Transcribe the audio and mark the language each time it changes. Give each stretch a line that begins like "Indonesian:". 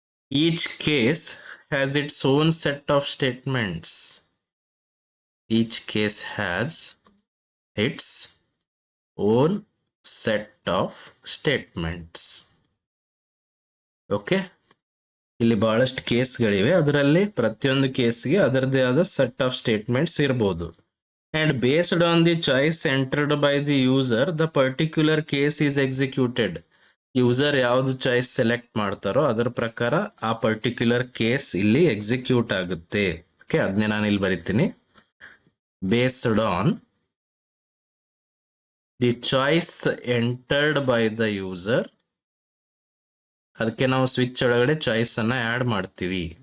English: Each case has its own set of statements. Each case has its own set of statements.
Kannada: Okay, ಇಲ್ಲಿ ಬಹಳಷ್ಟು ಕೇಸ್ಗಳಿವೆ, ಅದರಲ್ಲಿ ಪ್ರತಿಯೊಂದು ಕೇಸ್ಗೆ ಅದರದೇ ಆದ ಸೆಟ್ ಆಫ್ ಸ್ಟೇಟ್ಮೆಂಟ್ಸ್ ಇರಬಹುದು.
English: And based on the choice entered by the user, the particular case is executed.
Kannada: User ಯಾವ್ದು choice select ಮಾಡ್ತಾರೋ ಅದರ ಪ್ರಕಾರ ಆ ಪರ್ಟಿಕ್ಯುಲರ್ ಕೇಸ್ ಇಲ್ಲಿ ಎಕ್ಸಿಕ್ಯೂಟ್ ಆಗುತ್ತೆ. ಓಕೆ, ಅದನ್ನೇ ನಾನು ಇಲ್ಲಿ ಬರಿತೀನಿ.
English: based on the choice entered by the user,
Kannada: ಅದಕ್ಕೆ ನಾವು ಸ್ವಿಚ್ ಒಳಗಡೆ ಚಾಯ್ಸ್ ಅನ್ನ ಆಡ್ ಮಾಡ್ತೀವಿ.